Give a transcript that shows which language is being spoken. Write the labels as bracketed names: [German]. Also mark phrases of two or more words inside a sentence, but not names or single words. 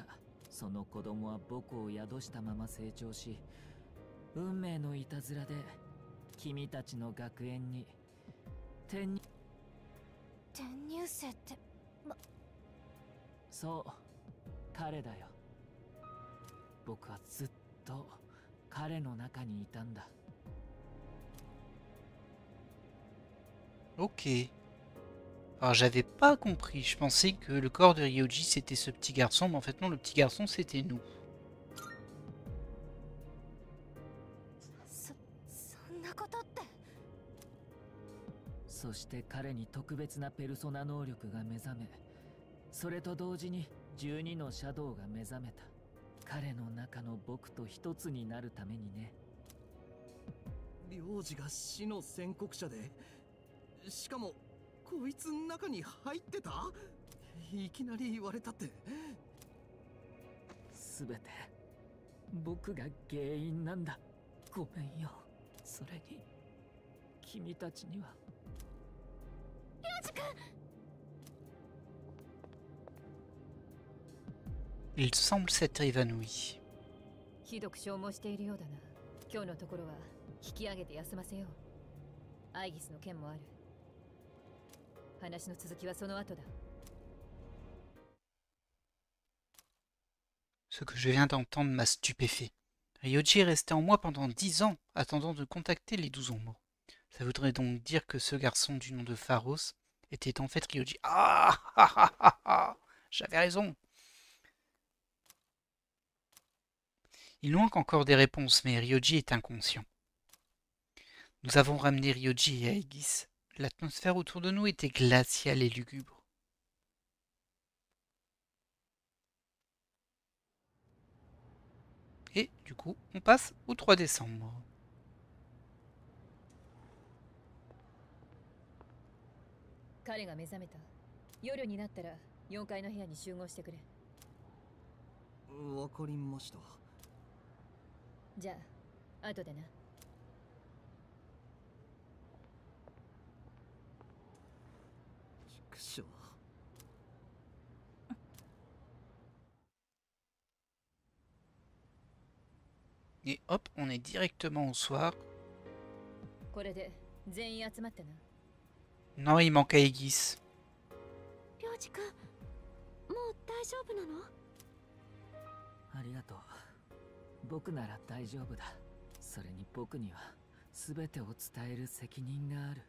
[Japanese] その子供は僕を宿したまま成長し、運命のいたずらで君たちの学園に転入。転入生って、そう彼だよ。僕はずっと彼の中にいたんだ。 [French] Ok. Alors j'avais pas compris, je pensais que le corps de Ryoji c'était ce petit garçon, mais en fait non, le petit garçon c'était nous. [Japanese] そんなことって。そして彼に特別なペルソナ能力が目覚め、それと同時に12のシャドウが目覚めた。彼の中の僕と一つになるためにね。領事が死の宣告者で、しかもこいつ中に入ってた？いきなり言われたって。すべて僕が原因なんだ。ごめんよ。それに君たちには。領事君。 [French] Il semble s'être évanoui. [Japanese] ひどく消耗しているようだな。今日のところは引き上げて休ませよう。アイギスの件もある。話の続きはその後だ。 [French] Ce que je viens d'entendre m'a stupéfait. Ryoji est resté en moi pendant 10 ans, attendant de contacter les 12 ombres. Ça voudrait donc dire que ce garçon du nom de Pharos était en fait Ryoji. Ah, ah, ah, ah, ah. J'avais raison. Il manque encore des réponses, mais Ryoji est inconscient. Nous avons ramené Ryoji et Aegis. L'atmosphère autour de nous était glaciale et lugubre. Et du coup, on passe au 3 décembre. [Japanese] 彼が目覚めた。夜になったら4階の部屋に集合してくれ。わかりました。じゃあ後でな。畜生。 [French] Et hop, on est directement au soir. [Japanese] これで全員集まったな。 [French] Non, il manque Aegis. [Japanese] 領事君、もう大丈夫なの？ありがとう。僕なら大丈夫だ。それに僕には全てを伝える責任がある。